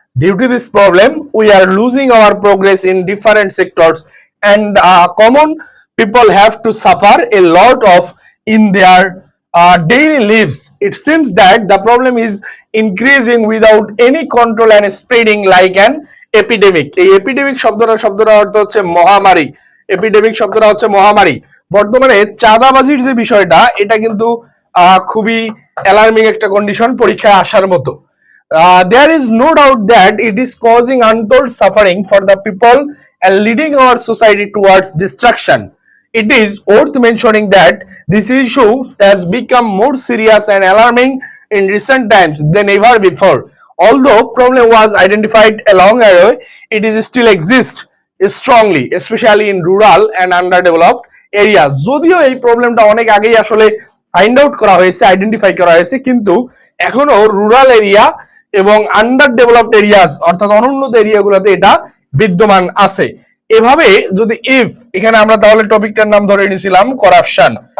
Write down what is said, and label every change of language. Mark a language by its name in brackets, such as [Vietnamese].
[English] Due to this problem, we are losing our progress in different sectors and common people have to suffer a lot of in their daily lives. It seems that the problem is increasing without any control and spreading like an epidemic. [Bangla] এই epidemic শব্দটা অর্থ হচ্ছে মহামারী। Epidemic শব্দটা হচ্ছে মহামারী। বর্তমানে চাঁদাবাজির যে বিষয়টা, এটা কিন্তু খুবই অ্যালার্মিং একটা কন্ডিশন পরীক্ষায় আসার মতো। [English] There is no doubt that it is causing untold suffering for the people and leading our society towards destruction. It is worth mentioning that this issue has become more serious and alarming in recent times than ever before. Although problem was identified a long ago, it is still exists strongly, especially in rural and underdeveloped areas. [Bangla] যদিও এই প্রবলেমটা অনেক আগেই আসলে find out করা হয়েছে, identify করা হয়েছে, কিন্তু এখনো রুরাল এরিয়া এবং আন্ডার ডেভেলপড এরিয়াস অর্থাৎ অনুন্নত এরিয়াগুলোতে এটা বিদ্যমান আছে। এভাবে যদি ইফ, এখানে আমরা তাহলে টপিকটার নাম ধরে নিয়েছিলাম করাপশন।